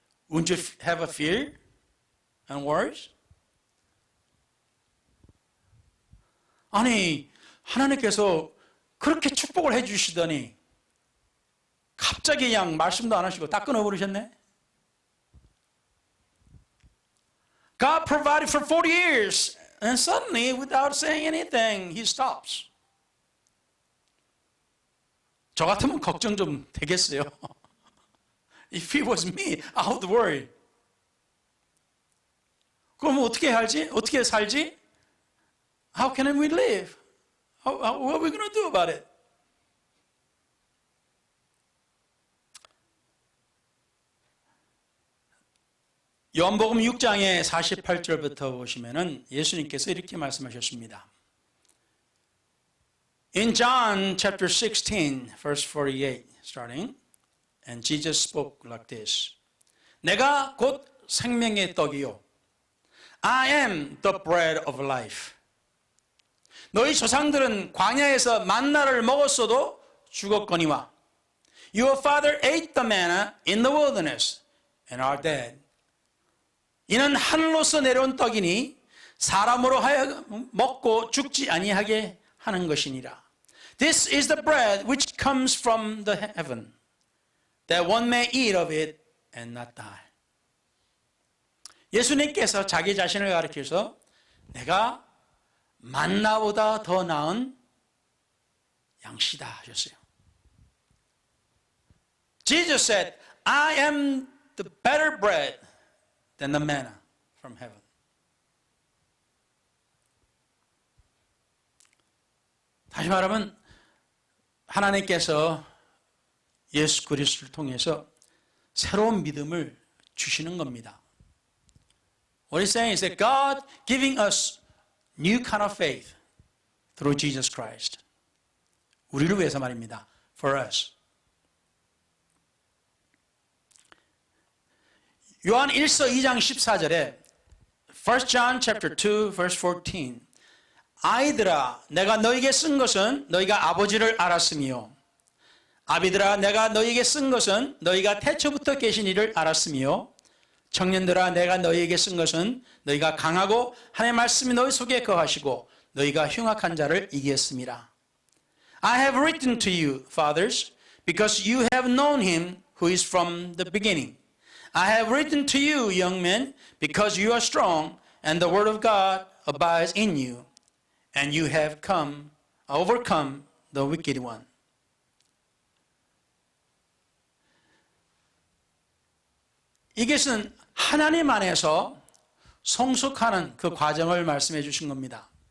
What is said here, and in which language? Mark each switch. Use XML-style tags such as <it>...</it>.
<en>Wouldn't you have a fear and worries?</en> <ko>아니, 하나님께서 그렇게 축복을 해주시더니 갑자기 그냥 말씀도 안 하시고 다 끊어버리셨네?</ko> <en>God provided for 40 years and suddenly without saying anything, He stops.</en> <ko>저 같으면 걱정 좀 되겠어요.</ko> <en>If it was me, I would worry.</en> <ko>그럼 어떻게 할지? 어떻게 살지?</ko> <en>How can we live? What are we going to do about it?</en> <ko>요한복음 6장의 48절부터 보시면은 예수님께서 이렇게 말씀하셨습니다.</ko> <en>In John chapter 16, verse 48, starting, and Jesus spoke like this.</en> <ko>내가 곧 생명의 떡이요.</ko> <en>I am the bread of life.</en> <ko>너희 조상들은 광야에서 만나를 먹었어도 죽었거니와.</ko> <en>Your father ate the manna in the wilderness and are dead.</en> <ko>이는 하늘로서 내려온 떡이니 사람으로 하여금 먹고 죽지 아니하게 하는 것이니라.</ko> <en>This is the bread which comes from the heaven, that one may eat of it and not die.</en> <ko>예수님께서 자기 자신을 가리켜서 내가 만나보다 더 나은 양식이다 하셨어요.</ko> <en>Jesus said, I am the better bread than the manna from heaven.</en> <ko>다시 말하면 하나님께서 예수 그리스도를 통해서 새로운 믿음을 주시는 겁니다.</ko> <en>What he's saying is that God giving us new kind of faith through Jesus Christ.</en> <ko>우리를 위해서 말입니다.</ko> <en>For us.</en> <ko>요한 1서 2장 14절에</ko> <en>1 John chapter 2 verse 14</en> <ko>아이들아 내가 너에게 쓴 것은 너희가 아버지를 알았으며 아비들아 내가 너희에게 쓴 것은 너희가 태초부터 계신 이를 알았으며 청년들아 내가 너희에게 쓴 것은 너희가 강하고 하나님의 말씀이 너희 속에 거하시고 너희가 흉악한 자를 이기었음이라.</ko> <en>I have written to you, fathers, because you have known him who is from the beginning. I have written to you, young men, because you are strong, and the word of God abides in you, and you have overcome the wicked one.</en> <ko>이것은 하나님 안에서 성숙하는 그 과정을 말씀해 주신 겁니다.</ko>